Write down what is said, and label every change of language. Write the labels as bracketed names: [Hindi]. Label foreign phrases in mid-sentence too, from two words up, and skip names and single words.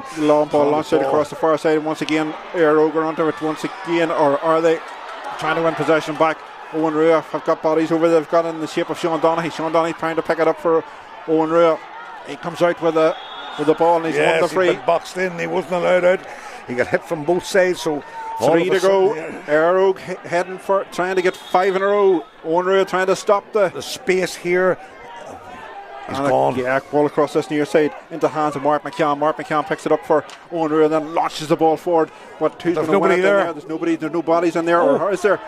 [English] Long ball launched out across the far side, and once again Éire Óg are onto it once again, or are they trying to win possession back? Eoghan Ruadh have got bodies over there. They've got in the shape of Sean Donaghy. Sean Donaghy trying to pick it up for Eoghan Ruadh. He comes out with the ball, and he's won the free. He's been boxed in. He wasn't allowed out. He got hit from both sides. So 3 to go. Éire Óg heading for trying to get 5 in a row. Eoghan Ruadh trying to stop the space here. He's gone. Yeah, ball across this near side into the hands of Mark McCann. Mark McCann picks it up for Eoghan Ruadh and then launches the ball forward. But who's there's nobody there. There's no bodies in there. Or is there?